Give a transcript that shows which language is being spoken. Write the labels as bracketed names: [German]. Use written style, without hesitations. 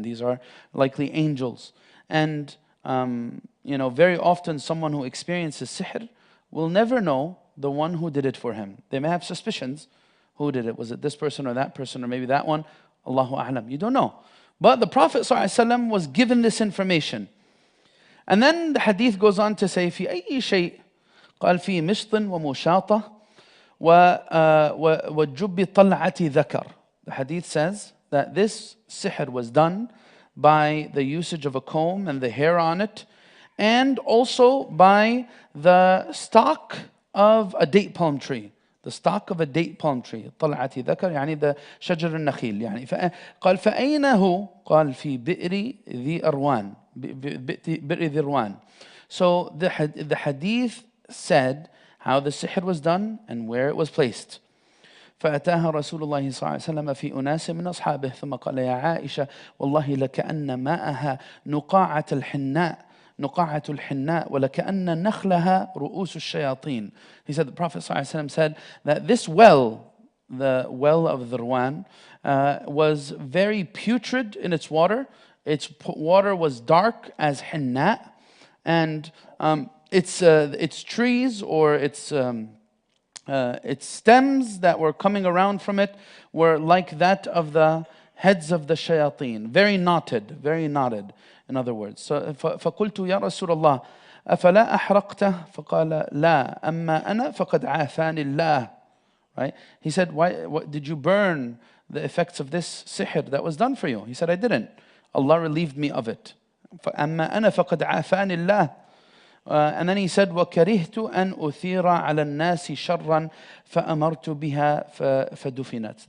[English] These are likely angels. And very often someone who experiences sihr will never know the one who did it for him. They may have suspicions. Who did it? Was it this person or that person or maybe that one? Allahu A'lam. You don't know. But the Prophet ﷺ was given this information. And then the hadith goes on to say, [Arabic] في أي شيء قال في مشط ومشاطة وجب طلعة ذكر. The hadith says that this sihr was done by the usage of a comb and the hair on it, and also by the stalk of a date palm tree. The stalk of a date palm tree. طلعة ذكر يعني the شجر النخيل يعني. قال فأين هو؟ قال في بئر ذي أروان. بئر ذي أروان. [English] So the hadith said how the sihr was done and where it was placed. [Arabic] فأتاها رسول الله صلى الله عليه وسلم في أناس من أصحابه ثم قال يا عائشة والله لكأن ماءها نقاعة الحناء ولكأن نخلها رؤوس الشياطين. [English] He said, the Prophet ﷺ said that this well, the well of Dhirwan, was very putrid in its water. Its water was dark as hinna, and its trees or its stems that were coming around from it were like that of the heads of the shayateen, very knotted, in other words. [Arabic] So, فقلت يا رسول الله أفلا أحرقته فقال لا أما أنا فقد عافاني الله. [English] right? He said, what did you burn the effects of this sihr that was done for you? He said, I didn't. Allah relieved me of it. [Arabic] فَأَمَّا أَنَا فَقَدْ عَافَانِ اللَّهِ. [English] And then he said, [Arabic] وَكَرِهْتُ أَنْ أُثِيرَ عَلَى النَّاسِ شَرًّا فَأَمَرْتُ بِهَا فَدُفِنَتْ.